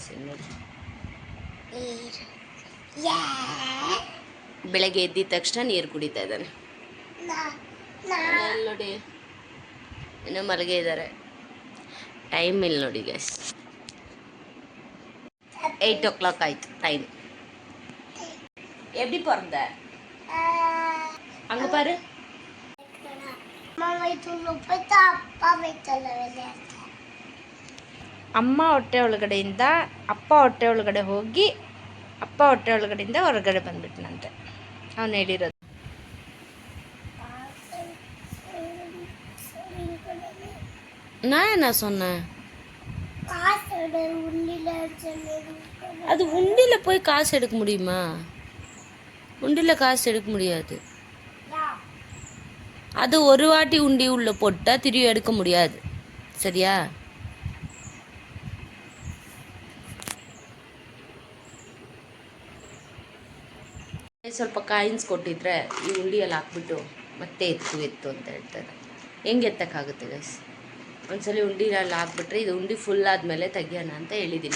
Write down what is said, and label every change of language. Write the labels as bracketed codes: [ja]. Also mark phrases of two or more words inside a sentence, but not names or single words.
[kn] ಇಲ್ಲಿ ನೋಡಿ, ಬೆಳಗ್ಗೆ ಎದ್ದಿದ ತಕ್ಷಣ ನೀರು ಕುಡಿತಾ ಇದ್ದಾನೆ. ಇಲ್ಲಿ ನೋಡಿ ಇನ್ನೂ ಮಲಗೆ ಇದ್ದಾರೆ. ಟೈಮ್ ಇಲ್ಲಿ ನೋಡಿ ಗೈಸ್, 8 o'clock ಆಯಿತು ಟೈಮ್. [ta] எப்படி பிறந்த அங்க பாரு. [kn] ಅಮ್ಮ ಹೊಟ್ಟೆ ಒಳಗಡೆಯಿಂದ ಅಪ್ಪ ಹೊಟ್ಟೆ ಒಳಗಡೆ ಹೋಗಿ ಅಪ್ಪ ಹೊಟ್ಟೆ ಒಳಗಡೆಯಿಂದ ಹೊರಗಡೆ ಬಂದ್ಬಿಟ್ನಂತೆ. ಅವನು ಹೇಳಿರೋದು. [ta] நான் சொன்னேன் அது உண்டியில் போய் காசு எடுக்க முடியுமா? உண்டியில் காசு எடுக்க முடியாது. அது ஒரு வாட்டி உண்டி உள்ள போட்டால் திரும்பி எடுக்க முடியாது. சரியா? [kn] ಸ್ವಲ್ಪ ಕಾಯಿನ್ಸ್ ಕೊಟ್ಟಿದ್ರೆ ಈ ಉಂಡಿಯಲ್ಲಿ ಹಾಕ್ಬಿಟ್ಟು ಮತ್ತೆ ಎತ್ತು ಅಂತ ಹೇಳ್ತಾರೆ. ಹೆಂಗೆ ಎತ್ತಕ್ಕಾಗುತ್ತೆ ಗೈಸ್? ಒಂದ್ಸಲಿ ಉಂಡಿನಲ್ಲಿ ಹಾಕ್ಬಿಟ್ರೆ ಇದು ಉಂಡಿ ಫುಲ್ ಆದಮೇಲೆ ತೆಗಿಯೋಣ ಅಂತ ಹೇಳಿದ್ದೀನಿ.